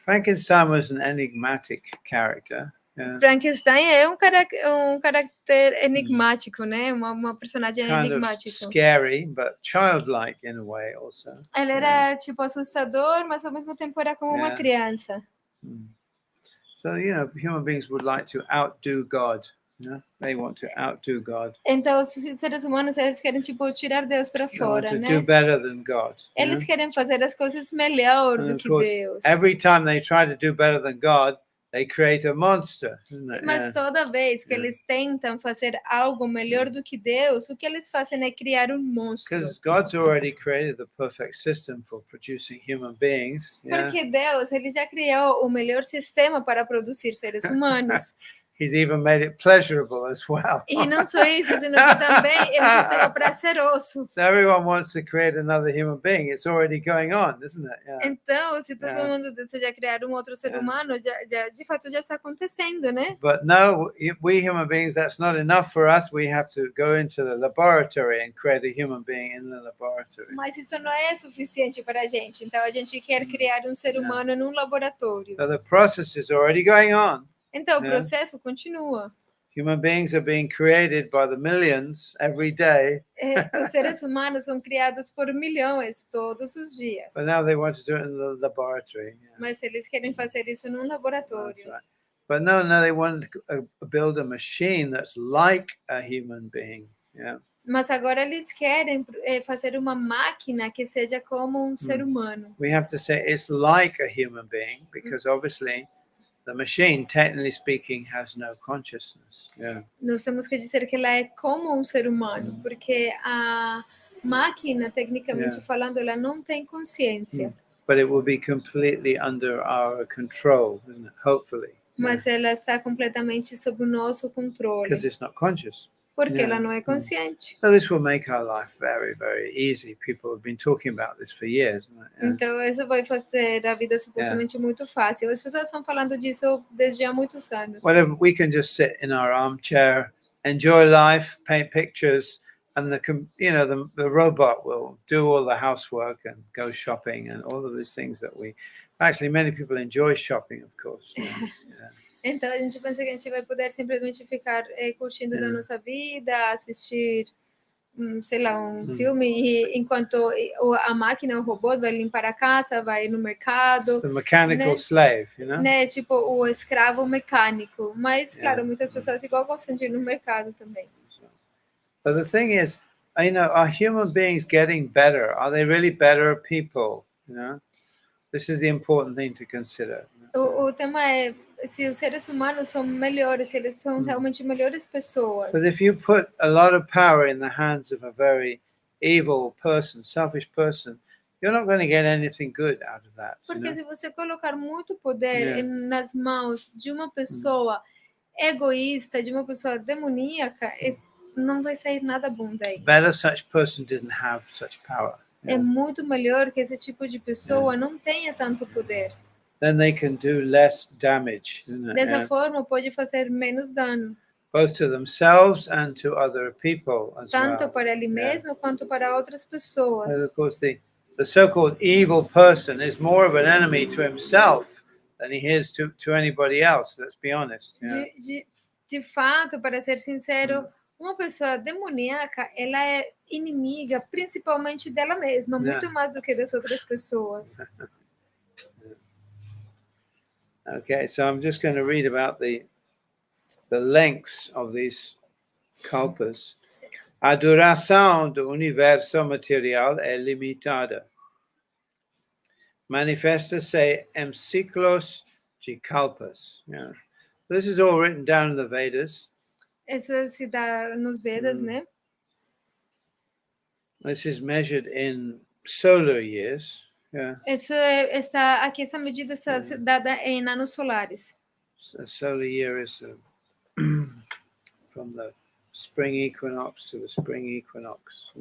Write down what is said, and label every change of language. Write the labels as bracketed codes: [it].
[en] Frankenstein was an enigmatic character. [pt] Frankenstein é um caráter enigmático, né? Uma personagem enigmática. [en] Scary, but childlike in a way also. [pt] Ele era tipo assustador, mas ao mesmo tempo era como uma criança. [en] So, you know, human beings would like to outdo God. Yeah? They want to outdo God. [pt] Então, os seres humanos, eles querem tipo tirar Deus para fora, né? [en] Do better than God. [pt] Eles querem fazer as coisas melhor do que Deus. [en] Every time they try to do better than God, they create a monster, isn't it? [pt] Mas toda vez que eles tentam fazer algo melhor do que Deus, o que eles fazem é criar um monstro. [en] Because God's already created the perfect system for producing human beings. [pt] Porque Deus, ele já criou o melhor sistema para produzir seres humanos. [en] he's even made it pleasurable as well. [pt] E não só isso, senão que também é um sistema prazeroso. [en] So everyone wants to create another human being. It's already going on, isn't it? Yeah. [pt] Então, se todo [en] Yeah. [pt] mundo deseja criar um outro ser [en] Yeah. [pt] humano, de fato já está acontecendo, né? [en] But no, we human beings, that's not enough for us. We have to go into the laboratory and create a human being in the laboratory. [pt] Mas isso não é suficiente para a gente. Então, a gente quer criar um ser humano num laboratório. [en] So the process is already going on. [pt] Então, o [en] Yeah. [pt] processo continua. [en] Human beings are being created by the millions every day. [pt] Os seres humanos são criados por milhões todos os dias. [en] But now they want to do it in the laboratory. Yeah. [pt] Mas eles querem fazer isso num laboratório. [en] That's right. But no, they want to build a machine that's like a human being. Yeah. [pt] Mas agora eles querem fazer uma máquina que seja como um ser humano. [en] We have to say it's like a human being because obviously the machine, technically speaking, has no consciousness. Yeah. [pt] Nós temos que dizer que ela é como um ser humano, porque a máquina, tecnicamente falando, ela não tem consciência. [en] But it will be completely under our control, isn't it? Hopefully. [pt] Mas ela está completamente sob o nosso controle, [en] Because it's not conscious. [pt] porque ela não é consciente. [en] So this will make our life very, very easy. People have been talking about this for years. Isn't it? Yeah. [pt] Então, isso vai fazer a vida supostamente muito fácil. As pessoas estão falando disso desde há muitos anos. [en] Whatever, we can just sit in our armchair, enjoy life, paint pictures, and the robot will do all the housework and go shopping and all of these things that actually many people enjoy shopping, of course. Yeah. [pt] Então, a gente pensa que a gente vai poder simplesmente ficar curtindo da nossa vida, assistir, sei lá, um filme, e enquanto a máquina, o robô, vai limpar a casa, vai no mercado. [en] It's the mechanical slave, you know? [pt] Né? Tipo, o escravo mecânico. Mas, claro, muitas pessoas igual gostam de ir no mercado também. [en] But the thing is, are human beings getting better? Are they really better people? You know? This is the important thing to consider. [pt] O tema é se os seres humanos são melhores, se eles são realmente melhores pessoas. [en] But if you put a lot of power in the hands of a very evil person, selfish person, you're not going to get anything good out of that. [pt] Porque se você colocar muito poder nas mãos de uma pessoa egoísta, de uma pessoa demoníaca, não vai sair nada bom daí. [en] Better such person didn't have such power. [pt] É muito melhor que esse tipo de pessoa não tenha tanto poder. [en] Then they can do less damage. [pt] Dessa forma, pode fazer menos dano. [en] Both to themselves and to other people as [pt] Tanto [en] well. [pt] para ele mesmo quanto para outras pessoas. [en] And of course, the so-called evil person is more of an enemy to himself than he is to anybody else. Let's be honest. [pt] De fato, para ser sincero, uma pessoa demoníaca, ela é inimiga, principalmente dela mesma, muito mais do que das outras pessoas. [en] Okay, so I'm just going to read about the lengths of these kalpas. [pt] A duração do universo material é limitada. Manifesta-se em ciclos de kalpas. [en] Yeah. This is all written down in the Vedas. [pt] Isso se dá nos Vedas, né? [en] This is measured in solar years. Yeah. [pt] Isso aqui, essa medida está dada em anos solares. [en] So solar year is from the spring equinox to the spring equinox.